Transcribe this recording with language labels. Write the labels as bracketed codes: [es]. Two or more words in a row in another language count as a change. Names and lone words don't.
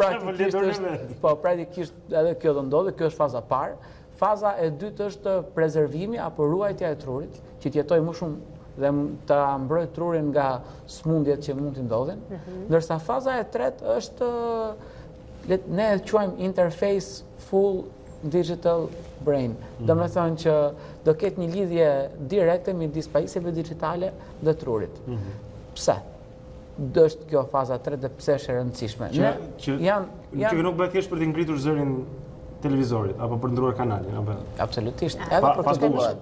[sq] Praktikisht edhe kjo do ndodhë, kjo është faza parë. Faza e dytë është prezervimi apo ruajtja e trurit, që të jetojë më shumë dhe të mbrojë trurin nga smundjet që mund të ndodhin. Ndërsa faza e tretë është ne e quajmë [en] interface full digital brain. [sq] Do me thonë që do ketë një lidhje direkte midis pajisjeve digjitale dhe trurit. Pse? Është kjo faza 3 dhe pse është e rëndësishme? Që nuk bëhet thjesht për të ngritur zërin televizorit apo për ndruar kanalin apo absolutisht. Edhe për të bëhet.